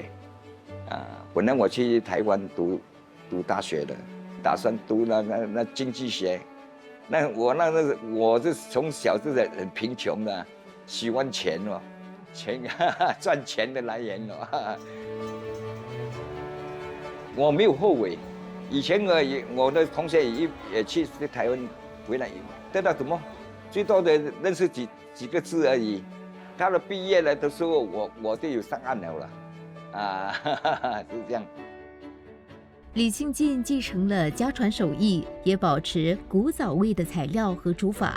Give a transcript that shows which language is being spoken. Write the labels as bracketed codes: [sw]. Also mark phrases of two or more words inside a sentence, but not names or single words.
[zh] 本來我去台灣讀大學的，打算讀那經濟學。我是從小就是很貧窮的，喜歡錢哦，錢賺錢的來源哦。我沒有後悔。以前我的同學也去台灣回来得到什么？最多的认识几个字而已。他的毕业了的时候，我就有上岸了啊，是这样。李庆进继承了家传手艺，也保持古早味的材料和煮法。